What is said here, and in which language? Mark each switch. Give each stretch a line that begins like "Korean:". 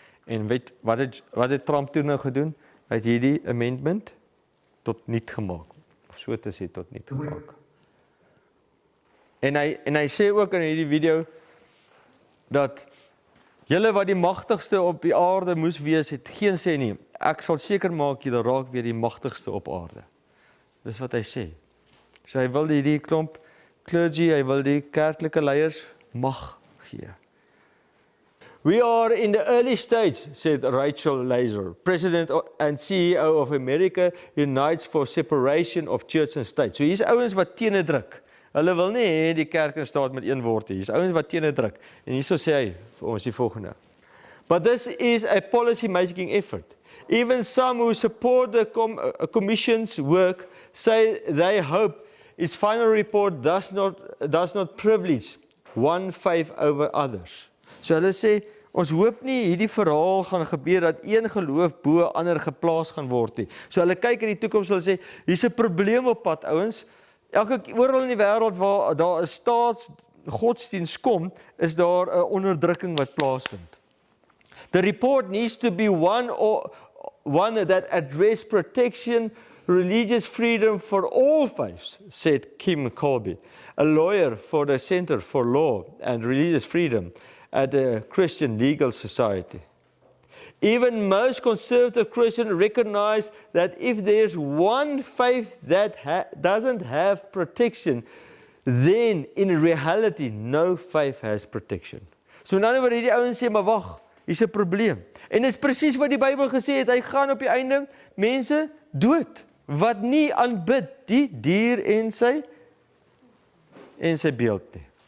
Afrikaans: En weet, wat het Trump toen nou gedoen? Hy het hierdie amendment tot niet gemaak. Of so te sê, tot niet gemaak. En hy sê ook in hierdie video, dat julle wat die magtigste op die aarde moes wees, het geen sê nie. Ek sal seker maak, julle raak weer die magtigste op aarde. Dis wat hy sê. So hy wil die klomp clergy, hy wil die kerklike leiers mag gee.
English: We are in the early stage, said Rachel Laser, President and CEO of America Unites for Separation of Church and State.
Afrikaans: So hier's ouens wat teene druk. Hulle wil nie hê die kerk en staat met een word nie. Hier's ouens wat teene druk. En hierso sê hy vir ons die volgende.
English: But this is a policy-making effort. Even some who support the Commission's work say they hope its final report does not privilege one faith over others.
Afrikaans: So hulle sê, ons hoop nie hierdie verhaal gaan gebeur dat een geloof bo ander geplaas gaan word nie. So hulle kyk in die toekoms, hulle sê, hier's 'n probleem op pad, ouens. Oral in die wêreld waar daar 'n staatsgodsdienst kom, is daar 'n onderdrukking wat plaasvind.
English: The report needs to be one that addresses protection, religious freedom for all faiths, said Kim Colby, a lawyer for the Center for Law and Religious Freedom at the Christian Legal Society. Even most conservative Christians recognize that if there's one faith that doesn't have protection, then in reality no faith has protection.
Afrikaans: So nou word hierdie ouens sê, maar wag, hier's 'n probleem. En dit is presies wat die Bybel gesê het, hy gaan op die einde mense dood wat nie aanbid die dier en sy beeld nie.